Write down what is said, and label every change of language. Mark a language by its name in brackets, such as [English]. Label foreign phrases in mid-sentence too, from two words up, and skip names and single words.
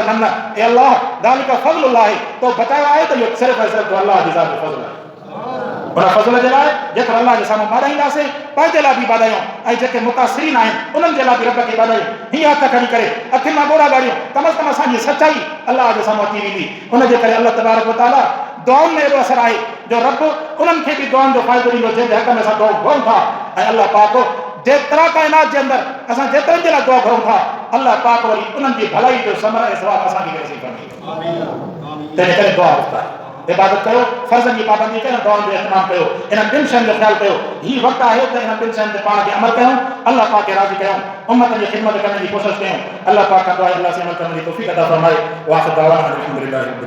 [Sindhi] न ए अल्लाह [Arabic] ذلك فضل الله [Sindhi] आहे, तो बचायो आहे त इहो सिर्फ़ु ऐं सिर्फ़ु अल्लाह जी ज़ात जो फ़ज़ल आहे। उन फ़ज़ल जे लाइ जेको अल्लाह जे साम्हूं ॿाॾाईंदासीं, पंहिंजे लाइ बि ॿाॾायूं ऐं जेके मुतासिरीन आहिनि उन्हनि जे लाइ बि रब खे ॿाॾायूं। हीअं हथ खणी करे अखियुनि मां ॻोढ़ा ॻाढ़ियूं, कम अज़ कम असांजी सचाई अल्लाह जे साम्हूं अची वेंदी। उनजे करे [Arabic] الله تبارك وتعالى [Sindhi] दुआउनि में एॾो असरु आहे जो रब उन्हनि खे बि दुआउनि जो फ़ाइदो ॾींदो जंहिंजे हक़ में असां दुआ घुरूं था। ऐं अल्लाह पाक जेतिरा काइनात जे अंदरि असां जेतिरनि जे लाइ दुआ घुरूं था, अल्लाह पाक वरी उन्हनि जी भलाई जो समर ऐं सवाब असांखे नसीब कंदो। तंहिं करे दुआ मुफ़्त आहे, इबादत कयो, फर्ज़नि जी पाबंदी कयो, दुआउनि जो इहतमाम कयो, इन्हनि ॿिनि शयुनि जो ख़्यालु कयो। हीउ वक़्तु आहे त इन्हनि ॿिनि शयुनि ते पाण खे अमल कयूं, अल्लाह पाक खे राज़ी कयूं, उम्मत जी ख़िदमत करण जी कोशिशि कयूं। अल्लाह पाक खां दुआ अल्लाह से अमल करण जी तौफ़ीक़ अता फ़रमाए। [Arabic] وآخر دعوانا أن الحمد لله.